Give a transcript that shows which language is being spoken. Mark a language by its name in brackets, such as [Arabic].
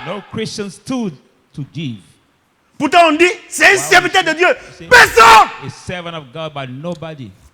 [English] No Christian stood to give. [French] Pourtant on dit, c'est un serviteur de Dieu. Personne. [English] A servant of God, but nobody.